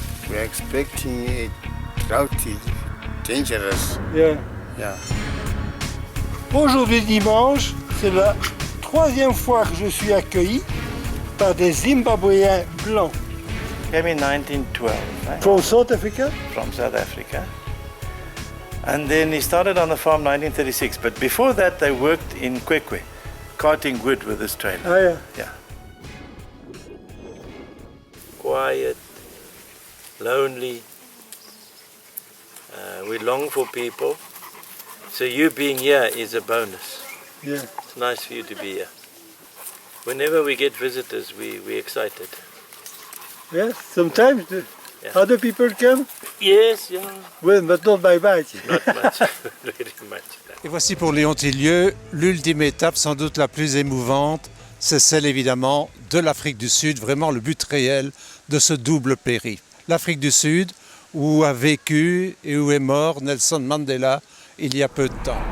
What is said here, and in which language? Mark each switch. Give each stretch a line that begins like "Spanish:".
English: We're expecting a drought is dangerous. Yeah. Yeah.
French: Aujourd'hui dimanche, c'est la troisième fois que je suis accueilli par des Zimbabwéens blancs.
English: Came in 1912, right? From South Africa? From South Africa. And then he started on the farm 1936, but before that they worked in Kwekwe, carting wood with this trailer. Ah, yeah. Yeah. Quiet, lonely. We long for people. So you being here is a bonus. Yeah. It's nice for you to be here. Whenever we get visitors, we're excited. Yes, sometimes other people come. Yes, yeah. Well, but not by bike. Not much, very much.
French: Et voici pour Léon Tillieux l'ultime étape, sans doute la plus émouvante, c'est celle évidemment de l'Afrique du Sud, vraiment le but réel de ce double périple. L'Afrique du Sud, où a vécu et où est mort Nelson Mandela il y a peu de temps.